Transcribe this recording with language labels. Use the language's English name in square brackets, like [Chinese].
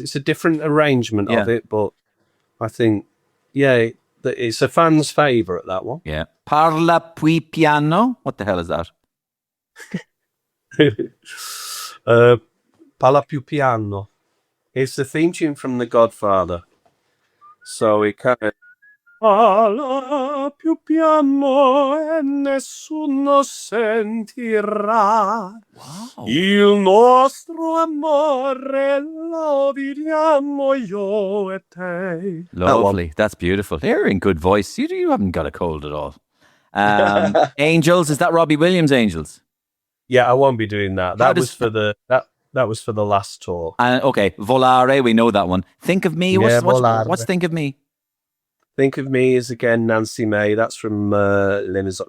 [English] It's a different arrangement of it, but I think, it's a fan's favourite, that one. Yeah. [Italian] Parla più piano. [English] What the hell is that? [Italian] Parla più piano. [English] It's the theme tune from The Godfather. So it kind of... [Italian] Parla più piano e nessuno sentirà. [English] Wow. [Italian] Il nostro amore lo viviamo io e te. [English] Lovely. That's beautiful. They're in good voice. You haven't got a cold at all. Angels, is that Robbie Williams' Angels? Yeah, I won't be doing that. That was for the last tour. Okay, Volare, we know that one. Think of Me. What's Think of Me? Think of Me is again Nancy May. That's from Les Mis.